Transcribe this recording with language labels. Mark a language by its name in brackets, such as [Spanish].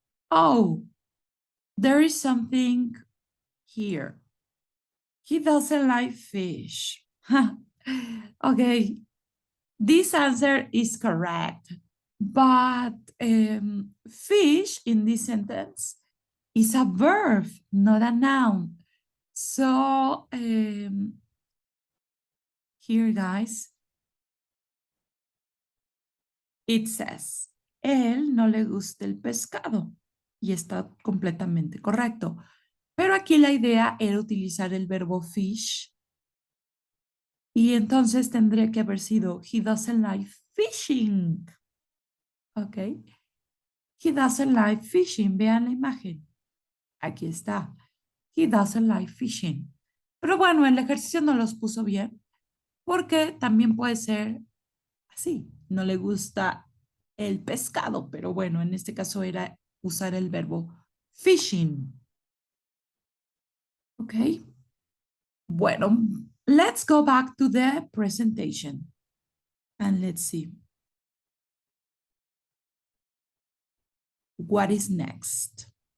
[English] Oh, there is something here. He doesn't like fish. Okay, this answer is correct, but fish in this sentence is a verb, not a noun. So here, guys, it says, [Spanish] él no le gusta el pescado. Y está completamente correcto. Pero aquí la idea era utilizar el verbo fish. Y entonces tendría que haber sido, [English] he doesn't like fishing. [Spanish] ¿Ok? [English] He doesn't like fishing. [Spanish] Vean la imagen. Aquí está. [English] He doesn't like fishing. [Spanish] Pero bueno, el ejercicio no los puso bien porque también puede ser así. No le gusta el pescado, pero bueno, en este caso era usar el verbo fishing. ¿Ok? Bueno, [English] let's go back to the presentation and let's see what is next.